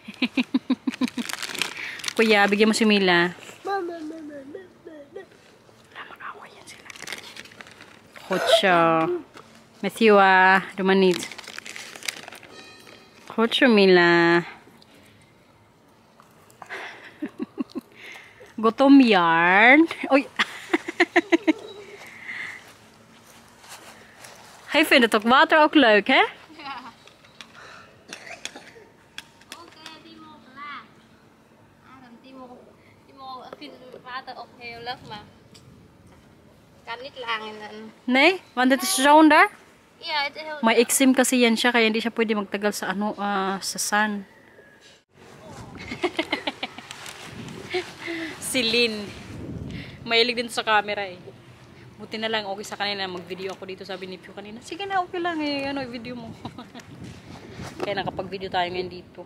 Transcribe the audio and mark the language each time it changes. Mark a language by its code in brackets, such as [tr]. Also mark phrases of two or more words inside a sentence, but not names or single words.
[tl] Kuya, bigyan mo si Mila. Mag-away yan sila. Kocha. Matthew, dumanit. Kocha, Mila. Gutom yarn. Oy. [nl] Hej, finner toch water ook leuk, hè? Water ook heel leuk, maar kan niet lang en dan... Nee, want het is zonder. Ja, het is heel... [tl] May eczema kasi yan siya, kaya hindi siya pwede magtagal sa sa sun. Si Lynn. Mahilig din sa camera eh. Buti na lang okay sa kanila mag-video ako dito, sabi ni Pio kanina. Sige na, okay lang video mo. Kaya nakapag-video tayo ngayon dito.